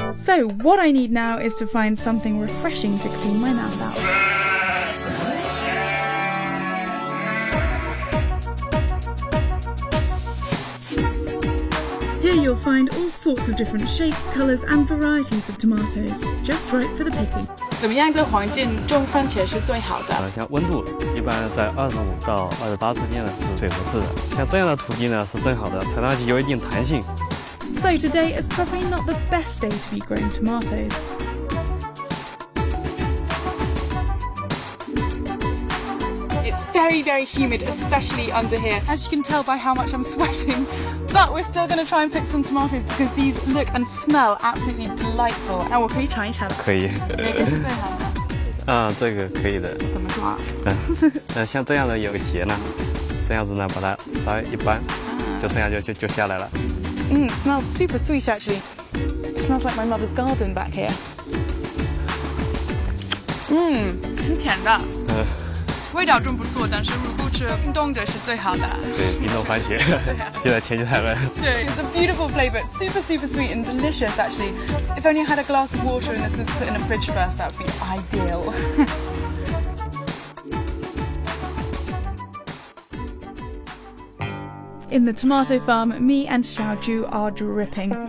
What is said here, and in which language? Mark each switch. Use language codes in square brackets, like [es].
[en] So what I need now is to find something refreshing to clean my mouth out. Here you'll find all sorts of different shapes, colours and varieties of tomatoes, just right for the picking. [zh] 怎么样的环境种番茄是最好的？像温度一般在25到28之间是最合适的。像这样的土地呢是正好的，采上去有一定弹性。 [en] So today is probably not the best day to be growing tomatoes. It's very, very humid, especially under here. As you can tell by how much I'm sweating, but we're still going to try and pick some tomatoes because these look and smell absolutely delightful. [zh] 我可以尝一尝吗？可以。哪个是最好的？这个可以的。怎么做啊？像这样的有个结呢，这样子呢把它稍微一扳，就这样就下来了。 [en] It smells super sweet actually. It smells like my mother's garden back here. [zh] 很甜的。味道真不错，但是如果吃冰冻的是最好的。对，冰冻番茄，现在天气太冷。 [en] 对 ，It's a beautiful flavour. It's super, super sweet and delicious actually. If only I had a glass of water and this was put in a fridge first, that would be ideal. In the tomato farm, me and Xiaoju are dripping.